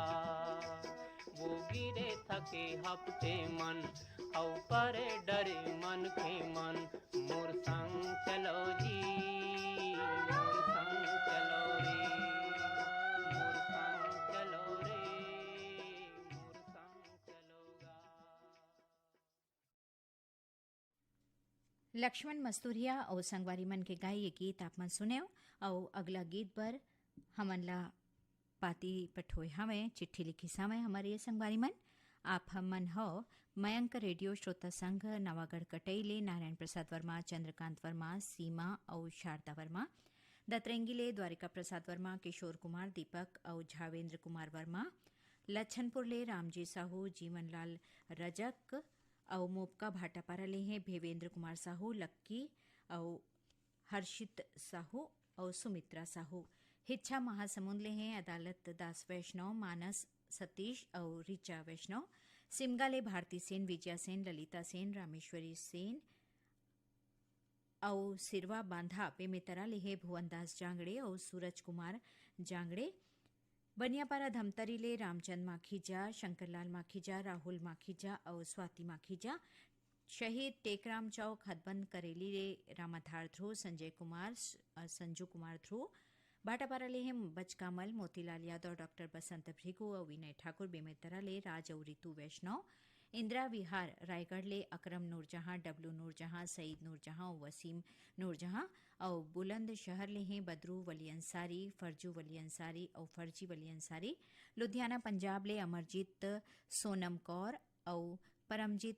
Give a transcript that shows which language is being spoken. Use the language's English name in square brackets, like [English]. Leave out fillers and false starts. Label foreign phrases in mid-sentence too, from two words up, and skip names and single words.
[Chhattisgarhi] वो गिरे थके हपटे मन, औ परे डरे मन के मन, मोर संग चलो जी, मोर संग चलो रे, मोर संग चलो रे, मोर संग चलोगा। लक्ष्मण मस्तूरिया और संगवारी मन के गाय ये गीत आप मन सुने और अगला गीत पर हमनला पाती पठोय हमें चिट्ठी लिखी समय हमारे ये संगवारी मन आप हमन हो मयंक रेडियो श्रोता संघ नवागढ़ कटैले नारायण प्रसाद वर्मा, चंद्रकांत वर्मा, सीमा और शारदा वर्मा, दतरंगीले द्वारिका प्रसाद वर्मा, किशोर कुमार, दीपक और झावेंद्र कुमार वर्मा, लच्छनपुर ले रामजी साहू, जीवनलाल रजक और मोपका भाटापारा ले हैं भेवेंद्र कुमार साहू, लक्की और हर्षित साहू और सुमित्रा साहू। हिच्छा महासमुंद ले हैं अदालत दास वैष्णव, मानस सतीश और रिचा वैष्णव। सिमगाले भारती सेन, विजया सेन, ललिता सेन, रामेश्वरी सेन और सिरवा बांधा पेमेतरा ले हैं भुवनदास जांगड़े और सूरज कुमार जांगड़े। बनियापारा धमतरी ले रामचंद माखीजा, शंकरलाल माखीजा, राहुल माखीजा और स्वाति माखीजा, शहीद टेकराम चौक हदबंद करेली ले रामाधार ध्रुव, संजय कुमार, संजू कुमार ध्रुव, भाटापारा ले हिम बचकामल, मोतीलाल यादव, डॉक्टर बसंत भृगु और विनय ठाकुर, बेमेतरा ले राज और रितु वैष्णव, इंदिरा विहार रायगढ़ ले अकरम नूरजहां, डब्लू नूरजहां, सईद नूरजहां और वसीम नूरजहां और बुलंद शहर ले हैं बदरू वली अंसारी, फरजू वली अंसारी और फर्जी वली अंसारी, लुधियाना पंजाब ले अमरजीत सोनम कौर और परमजीत